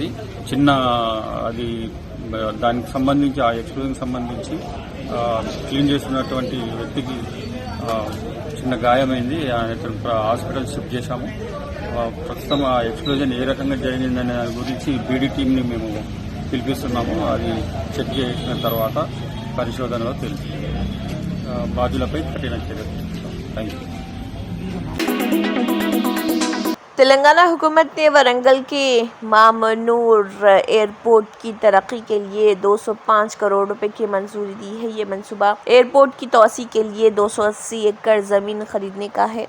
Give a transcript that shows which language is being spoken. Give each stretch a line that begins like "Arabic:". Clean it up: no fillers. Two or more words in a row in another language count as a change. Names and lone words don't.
Telugu: చిన్న అది దానికి సంబంధించి ఆ ఎక్స్ప్లోజన్ సంబంధించి క్లీన్ చేస్తున్నటువంటి వ్యక్తికి చిన్న గాయమైంది.
English: hospital shift
Telugu: చేశాము. ప్రస్తుతం ఆ ఎక్స్ప్లోజన్ ఏ రకంగా జరిగిందనే దాని గురించి
English: BD team
Telugu: మేము పిలిపిస్తున్నాము. అది చెక్ చేసిన తర్వాత పరిశోధనలో తెలుస్తుంది. బాధ్యులపై కఠిన చర్యలు.
English: thank you.
Urdu: تلنگانہ حکومت نے ورنگل کے مامنور ایئرپورٹ کی ترقی کے لیے 205 کروڑ روپے کی منظوری دی ہے۔ یہ منصوبہ ایئرپورٹ کی توسیع کے لیے 280 ایکڑ زمین خریدنے کا ہے۔